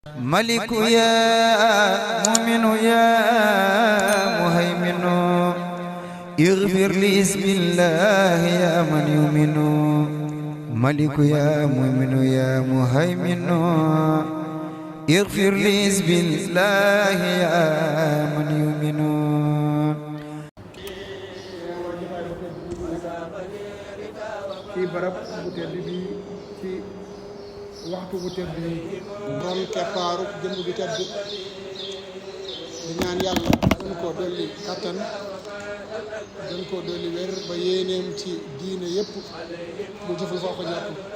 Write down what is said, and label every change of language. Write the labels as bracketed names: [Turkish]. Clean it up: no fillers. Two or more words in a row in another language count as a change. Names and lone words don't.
[Arabic] ملك يا مؤمن يا مهيمن اغفر لي بسم الله يا من يؤمن ملك يا مؤمن يا مهيمن اغفر لي بسم الله يا من يؤمن [Wolof] ci barab bu tedd bi ci waxtu bu tedd bi doon keppaaru jëmm bi tedd di ñaan yàlla gën koo dolli kàttan gën koo dolli wér ba yéeneem ci diine yépp mu jëfal foo ko ñàpp